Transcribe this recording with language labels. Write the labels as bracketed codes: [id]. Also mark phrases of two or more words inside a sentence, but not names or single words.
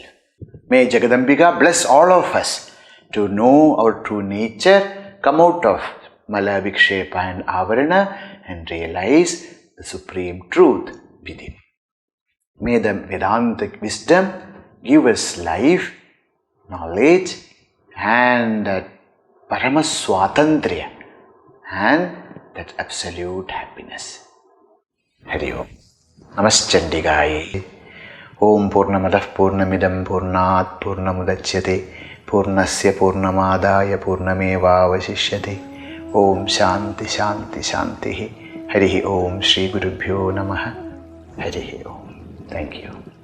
[en] May Jagadambika bless all of us to know our true nature, come out of Mala, Vikshepa and Avarana and realize the Supreme Truth within. May the Vedantic wisdom give us life, knowledge and that [sa] परम स्वातन्त्र्य [en] and that absolute happiness. [sa] हरि ओम्। नमश्चण्डिकायै. ॐ पूर्णमदः पूर्णमिदं पूर्णात् पूर्णमुदच्यते पूर्णस्य पूर्णमादाय पूर्णमेव वशिष्यते ഓം ശാന്തി ശാന്തി ശാന്തി. ഹരി ഓം. ശ്രീ ഗുരുഭ്യോ നമഃ. ഹരി ഓം. [en] thank you.